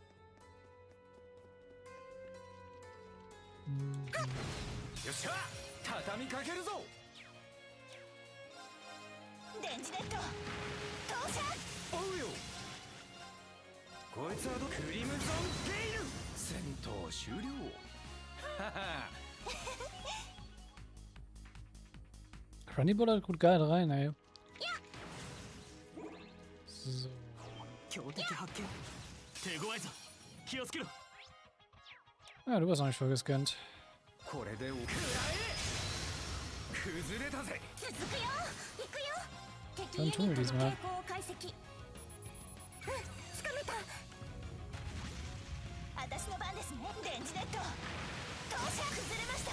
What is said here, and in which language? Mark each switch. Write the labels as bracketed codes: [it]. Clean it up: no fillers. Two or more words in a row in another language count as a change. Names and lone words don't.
[ja] よっしゃ、畳みかけるぞ。電磁ネット投射。おうよ。こいつはクリムゾンゲイル。戦闘終了。はは。 [de] Cranny bullert gut geil rein, ey. So. [ja] 強敵発見。手強いぞ。気をつけろ。 [de] Ja, du hast noch nicht voll gescannt. [ja] これでおくらえ。崩れたぜ。続くよ。行くよ。敵 [de] Dann [ja] ユ [de] tun [ja] ニ [de] wir [ja] ットの [de] diesmal. [ja] 傾向を解析。つかめた。私の番ですね。電磁ネット投射。崩れました。